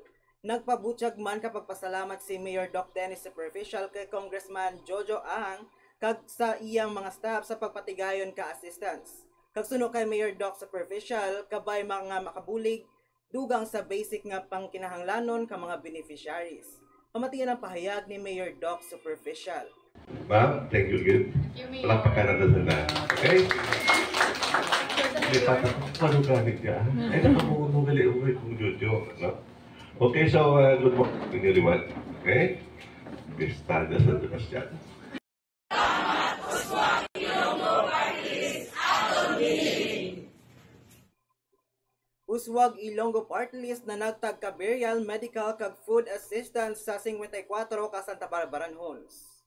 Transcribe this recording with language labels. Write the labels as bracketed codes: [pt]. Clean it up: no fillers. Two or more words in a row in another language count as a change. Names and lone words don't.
[hil] Nagpabutyag man kapag pasalamat si Mayor Doc Dennis Superficial kay Congressman Jojo Ahang kag sa iyang mga staff sa pagpatigayon ka assistance. Kag suno kay Mayor Doc Superficial, kabay mga makabulig, dugang sa basic nga pangkinahanglanon ka mga beneficiaries. Pamatian ang pahayag ni Mayor Doc Superficial. [en] Ma'am, thank you again. [hil] Palakpakan na sila. Okay? Hindi pa palugamit ka. Ay, nakamugali-ugay kung Jojo. No? [en] Okay, so good morning everyone. [hil] Okay? Bistada sa Dukas dyan. Uswag Ilonggo Party List na nagtag ka burial, medical, kag food assistance sa 54 ka Santa Barbaranhons.